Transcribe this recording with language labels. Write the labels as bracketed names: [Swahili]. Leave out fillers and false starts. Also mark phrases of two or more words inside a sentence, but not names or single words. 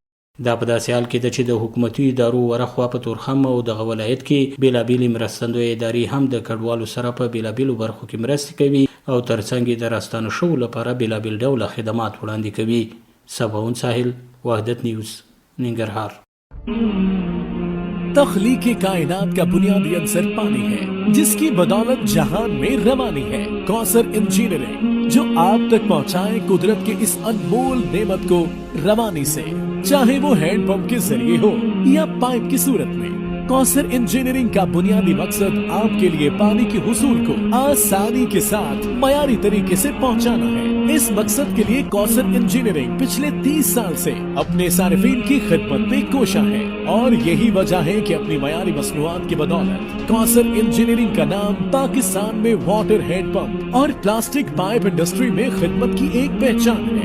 [Pashto] دا په داسې حال کې ده چې د حکومتي ادارو ورخوا په تورخم او دغه ولایت کې بیلابیلې مرستندویه ادارې هم د کډوالو سره په بیلابیلو برخو کې مرستې کوي او ترڅنګ یې د راستانه شوو لپاره بیلابیل ډوله خدمات وړاندې کوي. سباون ساحل، وحدت نیوز، ننګرهار. [Urdu] تخلیق کائنات کا بنیادی عنصر پانی ہے، جس کی بدولت جہان میں روانی ہے. کौसर इंजीनियरिंग جو آپ تک پہنچائے قدرت کے اس انمول نعمت کو روانی سے، چاہے وہ ہینڈ پمپ کے ذریعے ہو یا پائپ کی صورت میں. کوثر انجینئرنگ کا بنیادی مقصد آپ کے لیے پانی کے حصول کو آسانی کے ساتھ معیاری طریقے سے پہنچانا ہے. اس مقصد کے لیے کوثر انجینئرنگ پچھلے 30 سال سے اپنے صارفین کی خدمت میں کوشاں ہے اور یہی وجہ ہے کہ اپنی معیاری مصنوعات کی بدولت کوثر انجینئرنگ کا نام پاکستان میں [English] water hand pump [Urdu] اور [English] plastic pipe industry [Urdu] میں خدمت کی ایک پہچان ہے.